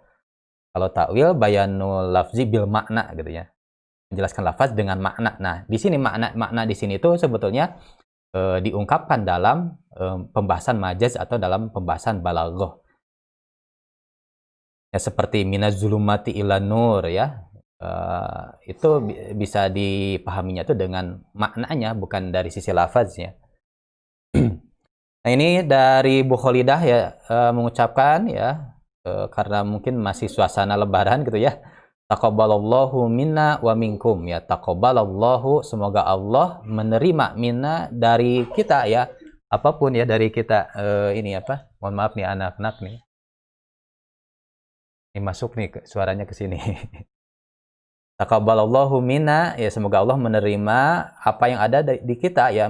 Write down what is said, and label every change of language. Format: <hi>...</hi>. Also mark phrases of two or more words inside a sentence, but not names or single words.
<id>Kalau</id> <ar>تأويل بيان اللفظ بالمعنى</ar> <id>gitu ya. Menjelaskan lafaz dengan makna. Nah, di sini makna di sini itu sebetulnya diungkapkan dalam pembahasan majaz atau dalam pembahasan balaghah. Ya, seperti</id> <ar>من الظلمات إلى النور</ar> <id>ya. Itu bisa dipahaminya itu dengan maknanya, bukan dari sisi lafaznya. Nah, ini dari Bu Kholidah ya, mengucapkan ya, karena mungkin masih suasana lebaran gitu ya.</id> <ar>تقبل الله منا ومنكم ya. تقبل الله,</ar> <id>semoga Allah menerima minna dari kita ya. Apapun ya dari kita. Ini apa? Mohon maaf nih anak-anak nih. Ini masuk nih suaranya ke sini.</id> <ar>تقبل الله منا</ar> <id>ya, semoga Allah menerima apa yang ada di kita ya.</id>